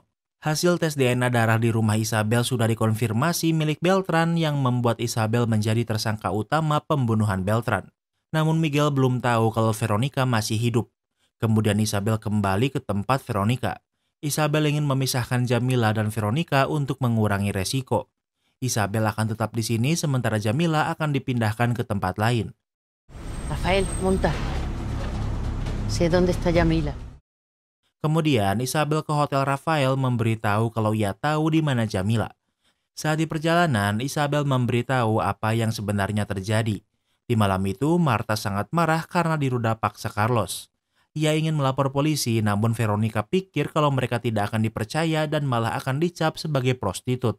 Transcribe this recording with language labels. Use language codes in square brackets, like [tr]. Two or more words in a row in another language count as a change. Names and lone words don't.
[id] Hasil tes DNA darah di rumah Isabel sudah dikonfirmasi milik Beltran yang membuat Isabel menjadi tersangka utama pembunuhan Beltran. Namun Miguel belum tahu kalau Veronica masih hidup. Kemudian Isabel kembali ke tempat Veronica. Isabel ingin memisahkan Jamila dan Veronica untuk mengurangi resiko. Isabel akan tetap di sini sementara Jamila akan dipindahkan ke tempat lain. [es] Rafael, monta. Sé dónde está Yamila. [id] Kemudian Isabel ke Hotel Rafael memberitahu kalau ia tahu di mana Jamila. Saat di perjalanan, Isabel memberitahu apa yang sebenarnya terjadi. Di malam itu, Marta sangat marah karena diruda paksa Carlos. Ia ingin melapor polisi, namun Veronica pikir kalau mereka tidak akan dipercaya dan malah akan dicap sebagai prostitut.